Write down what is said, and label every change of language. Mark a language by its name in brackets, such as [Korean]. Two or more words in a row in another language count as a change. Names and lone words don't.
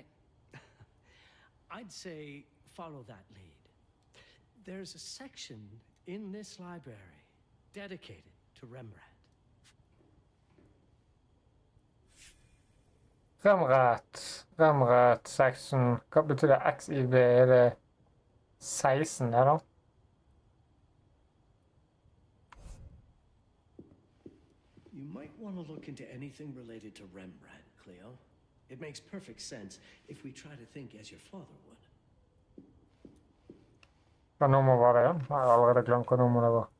[English] I'd say follow that lead. There's a section in this library dedicated to Rembrandt. Rembrandt section. [Norwegian] Hva betyr det? XIV? Er det 16 der da? [English] You might want to look into anything related to Rembrandt, Cleo. It makes perfect sense if we try to think as your father would. [Norwegian] Hva nummer var det igjen? Jeg har allerede glemt hva nummer det var.